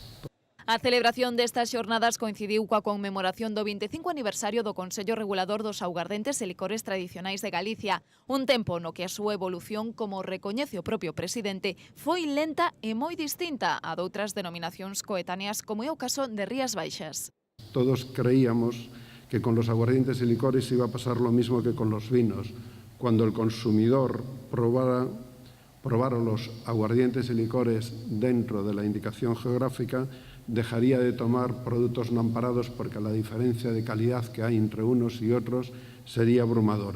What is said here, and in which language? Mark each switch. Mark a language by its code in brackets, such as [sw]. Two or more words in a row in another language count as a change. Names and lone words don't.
[gl] A celebración destas xornadas coincidiu coa conmemoración do 25 aniversario do Consello Regulador dos Augardentes e Licores Tradicionais de Galicia, un tempo no que a súa evolución, como recoñece o propio presidente, foi lenta e moi distinta a doutras denominacións coetáneas, como é o caso de Rías Baixas. [es] Todos creíamos que con los aguardientes y licores iba a pasar lo mismo que con los vinos. Cuando el consumidor probara los aguardientes y licores dentro de la indicación geográfica, dejaría de tomar productos no amparados porque la diferencia de calidad que hay entre unos y otros sería abrumadora.